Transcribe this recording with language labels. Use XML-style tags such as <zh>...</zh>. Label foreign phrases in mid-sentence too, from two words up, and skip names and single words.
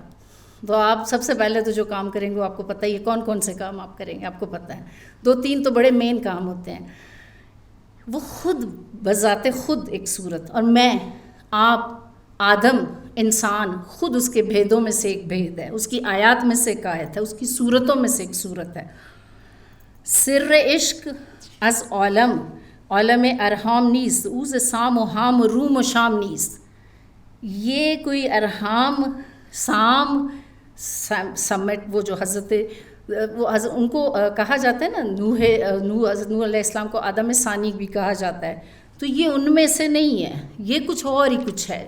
<ur>تو آپ سب سے پہلے تو جو کام کریں گے وہ آپ کو پتہ ہی ہے کون کون سے کام آپ کریں گے، آپ کو پتہ ہے 2-3 تو بڑے مین کام ہوتے ہیں. وہ خود بذات خود ایک صورت، اور میں، آپ، آدم، انسان خود اس کے بھیدوں میں سے ایک بھید ہے، اس کی آیات میں سے ایک آیت ہے، اس کی صورتوں میں سے ایک صورت ہے.</ur> <fa>سر عشق از عالم، عالم ارحام نیست، اوز سام و حام و روم و شام نیست.</fa> <ur>یہ کوئی ارحام، سام، سمٹ، وہ جو حضرت ان کو کہا جاتا ہے نا، حضرت نوح علیہ السلام کو آدم ثانی بھی کہا جاتا ہے، تو یہ ان میں سے نہیں ہے، یہ کچھ اور ہی کچھ ہے.</ur>